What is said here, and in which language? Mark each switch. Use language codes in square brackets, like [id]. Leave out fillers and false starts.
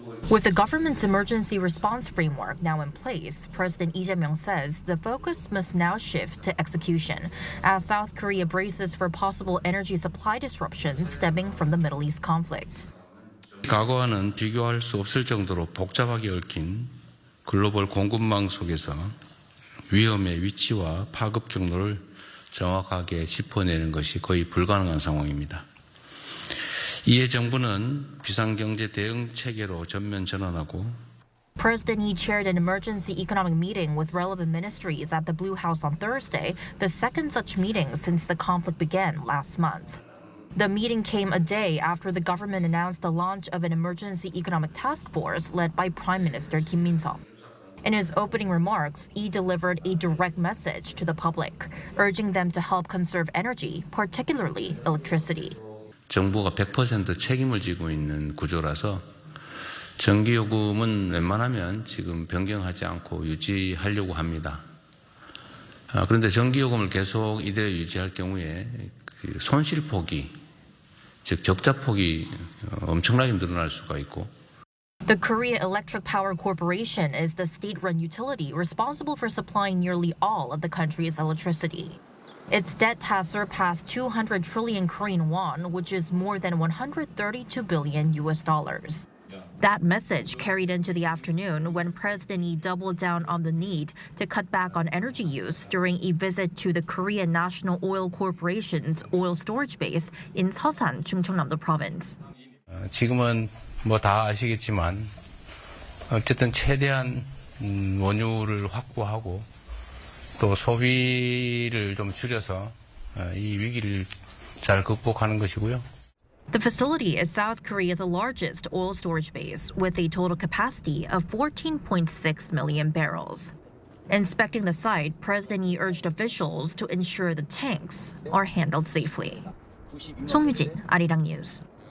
[en] With the government's emergency response framework now in place, President Lee Jae-myung says the focus must now shift to execution as South Korea braces for possible energy supply disruptions stemming from the Middle East conflict. [ko] 과거와는 비교할 수 없을 정도로 복잡하게 얽힌 글로벌 공급망 속에서 위험의 위치와 파급 경로를 정확하게 짚어내는 것이 거의 불가능한 상황입니다. 이에 정부는 비상경제 대응 체계로 전면 전환하고 [en] President Lee chaired an emergency economic meeting with relevant ministries at the Blue House on Thursday, the second such meeting since the conflict began last month. The meeting came a day after the government announced the launch of an emergency economic task force led by Prime Minister Kim Min-seok. In his opening remarks, Lee delivered a direct message to the public, urging them to help conserve energy, particularly electricity. [ko] 정부가 100% 책임을 지고 있는 구조라서 전기요금은 웬만하면 지금 변경하지 않고 유지하려고 합니다. 그런데 전기요금을 계속 이대로 유지할 경우에 손실폭이, 즉 적자폭이 엄청나게 늘어날 수가 있고 [en] The Korea Electric Power Corporation is the state-run utility responsible for supplying nearly all of the country's electricity. Its debt has surpassed 200 trillion Korean won, which is more than $132 billion US dollars. That message carried into the afternoon when President Lee doubled down on the need to cut back on energy use during a visit to the Korean National Oil Corporation's oil storage base in Seosan, Chungcheongnam-do Province. [ko] 지금은 뭐 다 아시겠지만 어쨌든 최대한 원유를 확보하고 또 소비를 좀 줄여서 이 위기를 잘 극복하는 것이고요. [en] The facility is South Korea's largest oil storage base with a total capacity of 14.6 million barrels. Inspecting the site, President Lee urged officials to ensure the tanks are handled safely. 송유진, Arirang News.